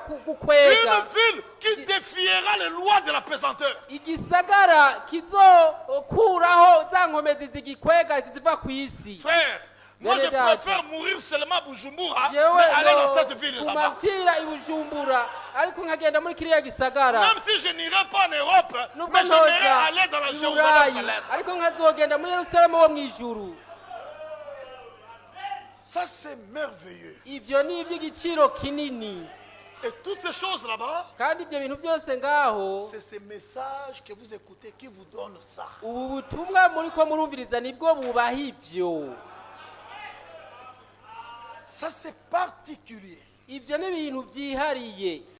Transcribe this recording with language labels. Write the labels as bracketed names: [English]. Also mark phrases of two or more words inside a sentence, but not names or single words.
[French] Une [Rundi] gukwega, [French] ville qui défiera les lois de la pesanteur. [Rundi] igisagara kizokuraho za nkomezi zigikwega ziva ku isi. [French] Frère, moi je [Rundi] Bene data, [French] préfère mourir seulement à Bujumbura, mais [Rundi] jewe [French] aller dans cette ville [Rundi] kuma [French] là-bas. [Rundi] mpfira i Bujumbura ariko nkagenda muri kiriya gisagara. [French] Même si je n'irai pas en Europe, [Rundi] nubwo [French] mais j'aimerais [Rundi] ntoja [French] aller dans la [Rundi] i [French] Jérusalem [Rundi] Burayi [French] céleste. [Rundi] ariko nkazogenda muri Yerusalemu wo mu ijuru. [French] Ça c'est merveilleux. [Rundi] ivyo ni iby'igiciro kinini. [French] Et toutes ces choses là-bas, [Rundi] kandi ibyo bintu byose ngaho [French] c'est ce message que vous écoutez qui vous donne ça. [Rundi] ubu butumwa muri ko murumviriza nibwo bubaha ivyo. [French] Ça c'est particulier. [Rundi] Ivyo ni ibintu byihariye.